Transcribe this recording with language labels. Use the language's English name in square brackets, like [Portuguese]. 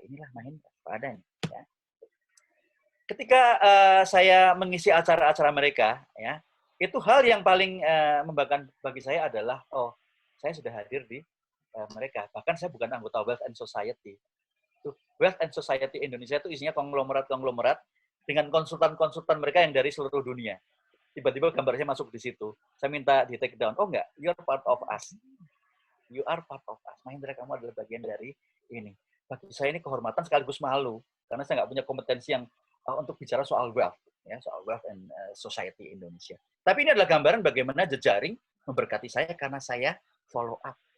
[Indonesian] Inilah Mahendra, Pak Adan. Ya. Ketika saya mengisi acara-acara mereka, ya, itu hal yang paling membanggakan bagi saya adalah, oh, saya sudah hadir di mereka. Bahkan saya bukan anggota Wealth and Society. Wealth and Society Indonesia itu isinya konglomerat-konglomerat dengan konsultan-konsultan mereka yang dari seluruh dunia. Tiba-tiba gambarnya masuk di situ. Saya minta di take down. Oh enggak, [English] you are part of us. You are part of us. [Indonesian] Mahendra, kamu adalah bagian dari ini. Bagi saya ini kehormatan sekaligus malu. Karena saya nggak punya kompetensi yang untuk bicara soal wealth. Ya, soal wealth and society Indonesia. Tapi ini adalah gambaran bagaimana jejaring memberkati saya karena saya follow up.